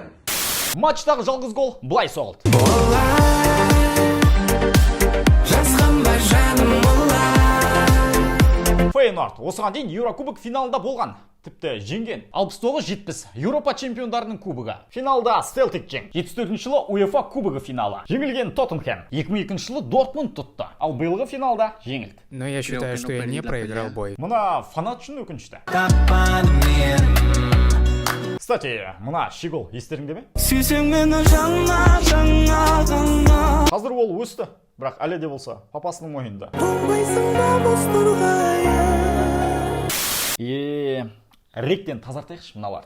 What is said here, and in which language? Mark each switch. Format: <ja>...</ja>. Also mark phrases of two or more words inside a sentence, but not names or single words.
<kk>Матчтағы жалғыз гол былай соғылды. Фейнорд осыған дейін Еурокубок финалында болған. Тіпті жеңген. 69-70 Еуропа чемпиондарының кубогы. Финалда Селтик жең. 74 жылы УЕФА кубогы финалы. Жеңілген Тоттенхэм. 2002 жылы Дортмунд тұтты. Ал биылғы финалда жеңілді.</kk> <ru>Но я считаю, что я не проиграл бой.</ru> <kk>Мұна фанат үшін өкінішті. Кстати, мұна Шигол естеріңде ме? Қазір ол өсті. Бірақ әлі де болса, папасының мойнында. Ректен тазартайықшы мыналарды.</kk>